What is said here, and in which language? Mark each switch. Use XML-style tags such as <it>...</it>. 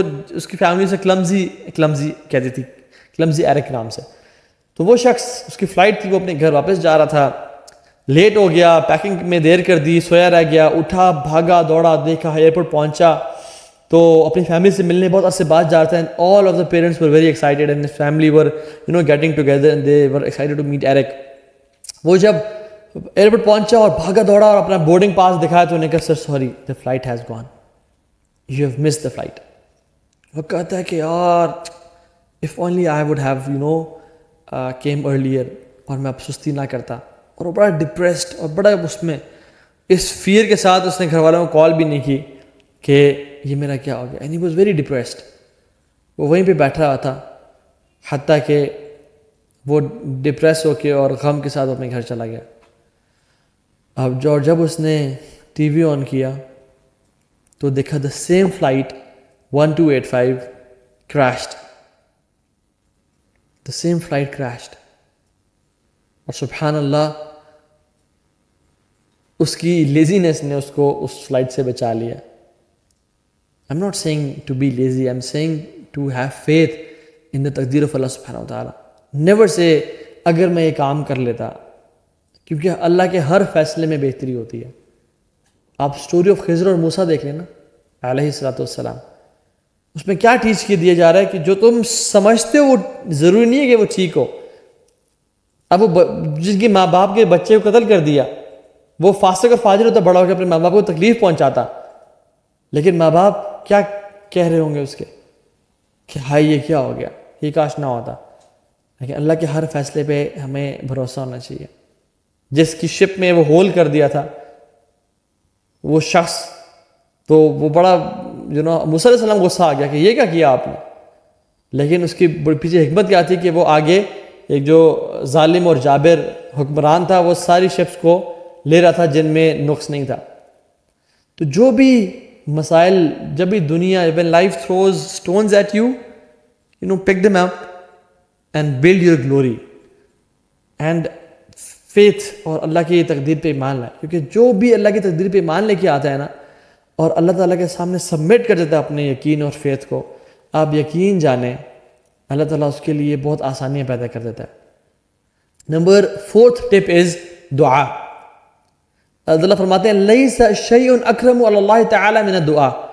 <ur>اس کی فیملی سے کلمزی کہتی تھی، کلمزی ایرک نام سے. تو وہ شخص، اس کی فلائٹ تھی، وہ اپنے گھر واپس جا رہا تھا، لیٹ ہو گیا، پیکنگ میں دیر کر دی، سویا رہ گیا. اٹھا، بھاگا دوڑا، دیکھا، ایئرپورٹ پہنچا تو اپنی فیملی سے ملنے بہت عرصے بعد جا رہا تھا.</ur> <en>and all of the parents were very excited and his family were getting together and they were excited to meet Eric.</en> <ur>وہ جب ایئرپورٹ پہنچا اور بھاگا دوڑا اور اپنا بورڈنگ پاس دکھایا تو انہوں نے کہا sir sorry</ur> <en>the flight has gone, you have missed the flight.</en> <ur>وہ کہتا ہے کہ یار</ur> <en>if only I would have came earlier،</en> <ur>اور میں اب سستی نہ کرتا. اور وہ بڑا ڈپریسڈ اور بڑا اس فیئر کے ساتھ اس نے گھر والوں کو کال بھی نہیں کی کہ یہ میرا کیا ہو گیا.</ur> <en>And he was very depressed.</en> <ur>وہ وہیں پہ بیٹھا ہوا تھا حتیٰ کہ وہ ڈپریس ہو کے اور غم کے ساتھ اپنے گھر چلا گیا. اب جب اس نے ٹی وی آن کیا تو دیکھا</ur> <en>The same flight 1285 crashed. the same flight crashed.</en> <ur>اور سبحان اللہ اس کی لیزینس نے اس کو اس فلائٹ سے بچا لیا.</ur> <en>I'm not saying to be lazy, I'm saying to have faith in the تقدیر of Allah subhanahu wa ta'ala. Never say</en> <ur>اگر میں یہ کام کر لیتا، کیونکہ اللہ کے ہر فیصلے میں بہتری ہوتی ہے. آپ سٹوری آف خضر اور موسیٰ دیکھ لینا علیہ السلام. اس میں کیا ٹیچ کیا دیا جا رہا ہے کہ جو تم سمجھتے ہو وہ ضروری نہیں ہے کہ وہ ٹھیک ہو. اب وہ جن کے ماں باپ کے بچے کو قتل کر دیا، وہ فاسق اور فاجر ہوتا، بڑا ہو کے اپنے ماں باپ کو تکلیف پہنچاتا، لیکن ماں باپ کیا کہہ رہے ہوں گے اس کے کہ ہائی یہ کیا ہو گیا، یہ کاش نہ ہوتا. لیکن اللہ کے ہر فیصلے پہ ہمیں بھروسہ ہونا چاہیے. جس کی شپ میں وہ ہول کر دیا تھا وہ شخص، تو وہ بڑا موسیٰ علیہ السلام غصہ آ گیا کہ یہ کیا کیا آپ نے. لیکن اس کی پیچھے حکمت کیا تھی کہ وہ آگے ایک جو ظالم اور جابر حکمران تھا وہ ساری شپس کو لے رہا تھا جن میں نقص نہیں تھا. تو جو بھی مسائل، جب بھی دنیا</ur> <en>when life throws stones at you, pick them up and build your glory and faith.</en> <ur>اور اللہ کی تقدیر پہ ایمان لائے، کیونکہ جو بھی اللہ کی تقدیر پہ ایمان لے کے آتا ہے نا اور اللہ تعالیٰ کے سامنے سبمٹ کر دیتا ہے اپنے یقین اور فیتھ کو، آپ یقین جانیں اللہ تعالیٰ اس کے لیے بہت آسانیاں پیدا کر دیتا ہے. نمبر 4th ٹپ از دعا. اللہ فرماتے ہیں</ur> <ar>لیس شیء اکرم علی اللہ تعالی من الدعاء.</ar>